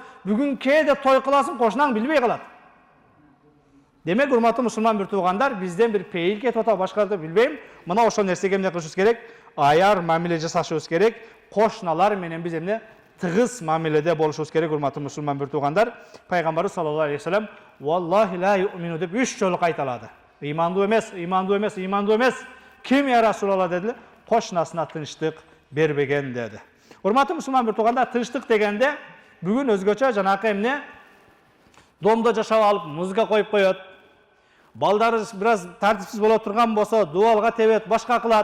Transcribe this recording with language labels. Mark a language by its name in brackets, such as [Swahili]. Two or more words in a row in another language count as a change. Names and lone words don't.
[Kyrgyz] Бүгүн кээде той кыласың, кошунаң билбей калат. Демек, урматтуу мусулман бир туугандар, бизден бир пейил кетип атат, башкарды билбейм. Мына ошол нерсеге эмне кылышыбыз керек? Аяр мамиле жасашыбыз керек. Кошуналар менен биз эмне тыгыз мамиледе болушубуз керек, урматтуу мусулман бир туугандар. [Arabic] Пайгамбар صلى الله عليه وسلم: "والله لا يؤمن" [Kyrgyz] деп 3 жолу кайталады. Ыймандуу эмес, ыймандуу эмес, ыймандуу эмес. Ким [Arabic] يا رسول الله [Kyrgyz] дедилер? Кошунасына тынчтык бербеген деди. Урматтуу мусулман бир туугандар, тынчтык дегенде бүгүн өзгөчө жанакы эмне? Домдо жашап алып, музыка коюп коет. Балдары бираз тартипсиз боло турган болсо, дуалга тебет, башка кылат.